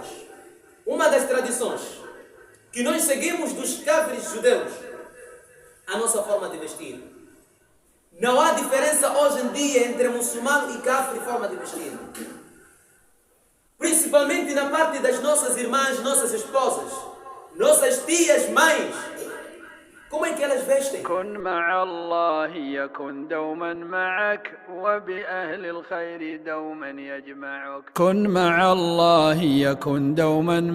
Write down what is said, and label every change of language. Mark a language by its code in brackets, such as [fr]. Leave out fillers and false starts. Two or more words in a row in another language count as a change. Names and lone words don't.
[pt] Uma das tradições que nós seguimos dos cáfires judeus, a nossa forma de vestir. Não há diferença hoje em dia entre muçulmano e cáfir de forma de vestir. Principalmente na parte das nossas irmãs, nossas esposas, nossas tias, mães. Como é que elas vestem? [ar] كن مع الله يكن دوما معك وبأهل الخير دوما يجمعك. كن مع الله يكن دوما